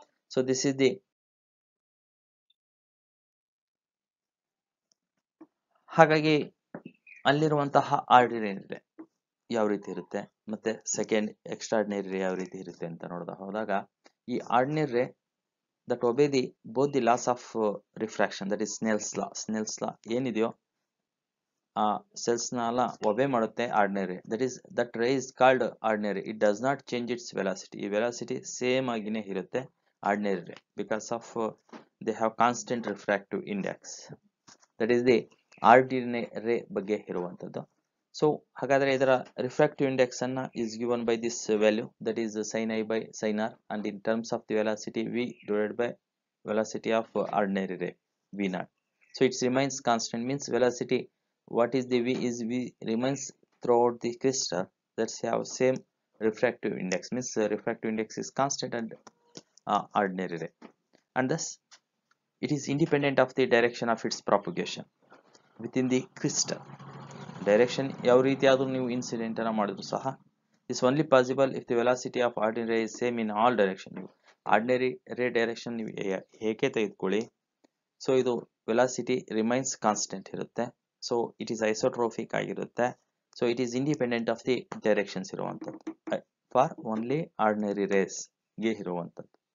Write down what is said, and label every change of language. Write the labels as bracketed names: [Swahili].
[English] so this is the [Kannada] ಹಾಗಾಗಿ ಅಲ್ಲಿರುವಂತಹ ordinary ರೇ ಯಾವ ರೀತಿ ಇರುತ್ತೆ ಮತ್ತೆ ಸೆಕೆಂಡ್ ಎಕ್ಸ್ಟ್ರಾರ್ಡಿನರಿ ರೇ ಯಾವ ರೀತಿ ಇರುತ್ತೆ ಅಂತ ಹೋದಾಗ ಈ ಆರ್ಡಿನರಿ ರೇ [English] that obey the both the laws of refraction, that is Snell's law [Kannada] ಏನಿದೆಯೋ ಆ ಸೆಲ್ಸ್ ನ ಒಬೇ ಮಾಡುತ್ತೆ ಆರ್ಡಿನರಿ, [English] That ray is called ordinary. It does not change its velocity, [Kannada] ಈ ವೆಲಾಸಿಟಿ ಸೇಮ್ ಆಗಿನೇ ಇರುತ್ತೆ [English] Ordinary ray because of they have constant refractive index. That is the ordinary ray [Kannada] ಬಗ್ಗೆ ಇರುವಂತದ್ದು. ಸೊ ಹಾಗಾದ್ರೆ ಇದರ ರಿಫ್ರಾಕ್ಟಿವ್ ಇಂಡೆಕ್ಸ್ ಅನ್ನ [English] Is given by this value, that is sin I by sin r, and in terms of the velocity v divided by velocity of ordinary ray v naught. So it remains constant, means velocity what is the v remains throughout the crystal, that's have same refractive index, means refractive index is constant and ordinary ray, and thus it is independent of the direction of its propagation within the crystal. [Kannada] Direction ಯಾವ ರೀತಿ ಆದ್ರೂ ನೀವು incident ಅನ್ನ ಮಾಡಿದ್ರು ಸಹ [English] Is only possible if the velocity of ordinary ray is same in all direction. [Kannada] ನೀವು ordinary ರೇ ಡೈರೆಕ್ಷನ್ ನೀವು ಹೇಗೆ ತೆಗೆದುಕೊಳ್ಳಿ, ಸೊ ಇದು ವೆಲಾಸಿಟಿ ರಿಮೈನ್ಸ್ ಕಾನ್ಸ್ಟೆಂಟ್ ಇರುತ್ತೆ, [English] so it is isotropic [Kannada] ಆಗಿರುತ್ತೆ, [English] so it is independent of the directions [Kannada] ಇರುವಂತದ್ದು ಫಾರ್ ಓನ್ಲಿ ಆರ್ಡಿನರಿ ರೇಸ್ ಗೆ ಇರುವಂತದ್ದು.